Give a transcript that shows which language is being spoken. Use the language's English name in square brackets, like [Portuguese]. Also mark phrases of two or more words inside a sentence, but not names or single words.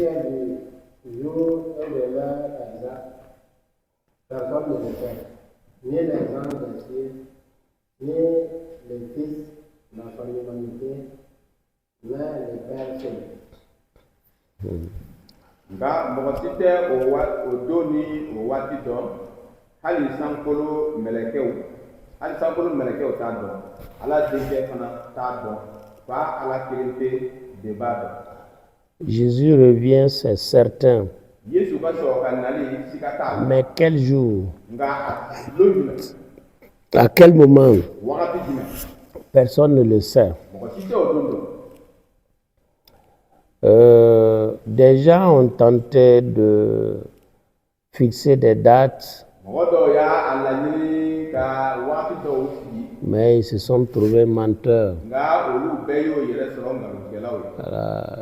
[French] est du jour et de l'heure exacte, personne ne le sait, ni les anges des cieux, ni le Fils dans son humanité, mais le Père seul. [Bambara] nga mɔgɔ si tɛ o don ni o waati dɔn hali sankolo mɛlɛkɛw t'a dɔn ala denkɛ fana t'a dɔn fa ala kelen pe de b'a dɔn. [French] Jésus revient, c'est certain. [Bambara] Yesu ka sɔrɔ ka nali siga t'a la. [French] Mais quel jour? [Bambara] Nga a don jumɛn? [French] À quel moment? [Bambara] Wagati jumɛn? [French] Personne ne le sait. [Bambara] Mɔgɔ si tɛ o don dɔn. [French] Des gens ont tenté de fixer des dates, mais ils se sont trouvés menteurs. Voilà.